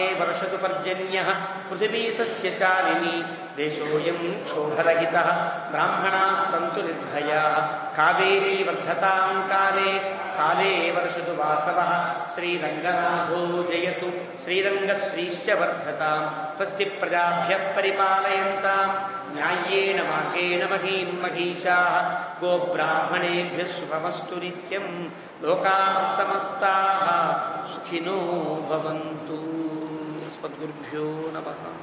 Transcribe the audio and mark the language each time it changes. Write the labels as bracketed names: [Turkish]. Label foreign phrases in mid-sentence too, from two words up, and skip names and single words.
[Sanskrit] వర్షతు పర్జన్యః పృథివీ సస్యశాలినీ దేశోయం క్షోభరహితః బ్రాహ్మణాః సంతు నిర్భయాః కావేరీ వర్ధతాం కాలే కాలే వర్షతు వాసవః శ్రీరంగనాథో జయతు శ్రీరంగశ్రీశ్చ వర్ధతాం స్వస్తి ప్రజాభ్యః పరిపాలయంతాం న్యాయేన మార్గేణ మహీం మహీషాః గోబ్రాహ్మణేభ్యः శుభమస్తు నిత్యం లోకాః సమస్తాః సుఖినో భవంతు. అస్మద్గురుభ్యో నమః.